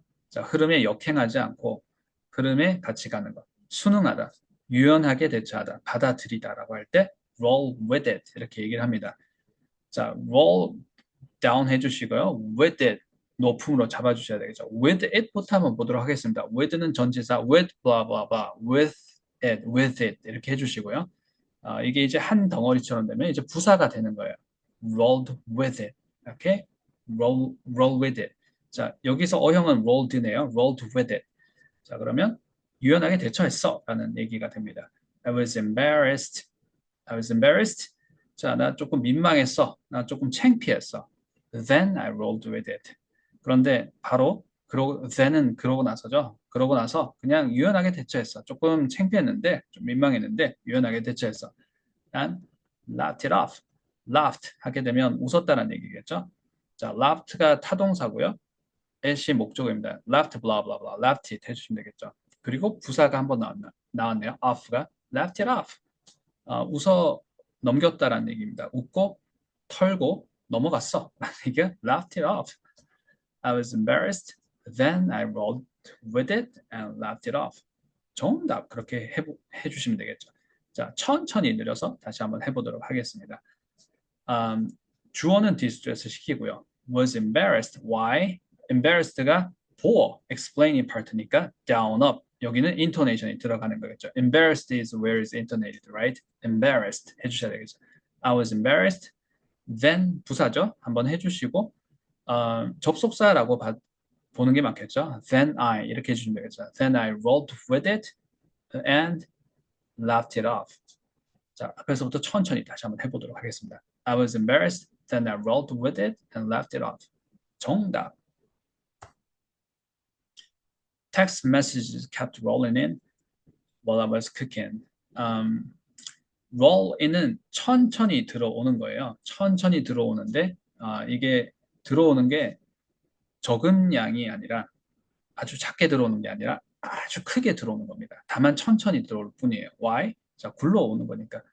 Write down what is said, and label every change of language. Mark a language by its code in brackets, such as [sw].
[ko] 자, 흐름에 역행하지 않고 흐름에 같이 가는 것. 순응하다, 유연하게 대처하다, 받아들이다라고 할 때 [en] roll with it [ko] 이렇게 얘기를 합니다. 자, [en] roll down [ko] 해주시고요. with it 높음으로 잡아주셔야 되겠죠. with it부터 한번 보도록 하겠습니다. with는 전치사 [en] with blah blah blah with it [ko] 이렇게 해주시고요. 이게 이제 한 덩어리처럼 되면 이제 부사가 되는 거예요. [en] rolled with it [ko] 이렇게 [en] roll with it. [ko] 자 여기서 어형은 rolled네요. [en] rolled with it. [ko] 자 그러면 유연하게 대처했어 라는 얘기가 됩니다. [en] I was embarrassed. I was embarrassed. [ko] 자, 나 조금 민망했어. 나 조금 창피했어. [en] Then I rolled with it. [ko] 그런데 바로 then은 그러고 나서죠. 그러고 나서 그냥 유연하게 대처했어. 조금 창피했는데, 좀 민망했는데 유연하게 대처했어. 난 [en] laughed it off. [ko] laughed 하게 되면 웃었다는 얘기겠죠. 자, laughed가 타동사고요. at이 목적어입니다. [en] laughed blah blah blah. laughed it [ko] 해주시면 되겠죠. 그리고 부사가 한번 나왔네요. [en] off가 laughed it off. [ko] 웃어 넘겼다라는 얘기입니다. 웃고 털고 넘어갔어. 라는 얘기가 [en] laughed it off. I was embarrassed. Then I rolled with it and laughed it off. [ko] 정답 그렇게 해주시면 되겠죠. 자, 천천히 느려서 다시 한번 해보도록 하겠습니다. 주어는 distress 시키고요. [en] was embarrassed. Why? [ko] embarrassed가 보어, explaining part니까 down, up. 여기는 intonation이 들어가는 거겠죠. [en] Embarrassed is where is intonated, right? [ko] Embarrassed 해주셔야 되겠죠. [en] I was embarrassed. Then [ko] 부사죠. 한번 해주시고 접속사라고 보는 게 맞겠죠. [en] Then I [ko] 이렇게 해주시면 되겠죠. [en] Then I rolled with it and laughed it off. [ko] 자, 앞에서부터 천천히 다시 한번 해보도록 하겠습니다. [en] I was embarrassed. Then I rolled with it and laughed it off. [ko] 정답. [en] Text messages kept rolling in while I was cooking. [ko] roll in은 천천히 들어오는 거예요. 천천히 들어오는데 이게 들어오는 게 적은 양이 아니라 아주 작게 들어오는 게 아니라 아주 크게 들어오는 겁니다. 다만 천천히 들어올 뿐이에요. Why? 자, 굴러오는 거니까.